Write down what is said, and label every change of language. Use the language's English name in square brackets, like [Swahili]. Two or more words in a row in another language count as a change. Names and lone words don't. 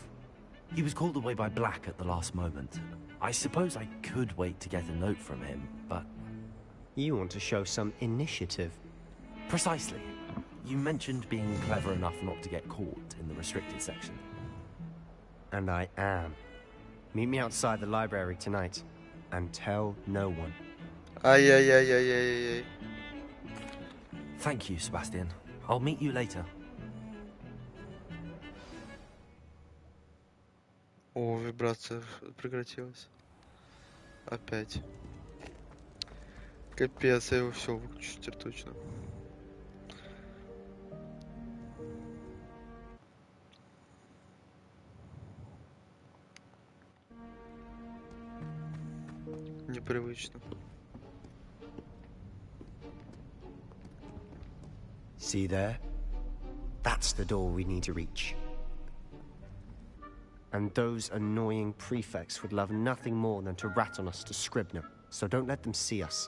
[English] He was called away by Black at the last moment. I suppose I could wait to get a note from him, but... You want to show some initiative. Precisely. You mentioned being clever enough not to get caught in the restricted section. And I am. Meet me outside the library tonight, and tell no one. Ай-яй-яй-яй-яй-яй. Thank you, Sebastian. I'll meet you later. [Russian] О, вибрация прекратилась. Опять. Капец, я его все выключу теперь точно. Непривычно. [English] See there? That's the door we need to reach. And those annoying prefects would love nothing more than to rat on us to Scribner, so don't let them see us.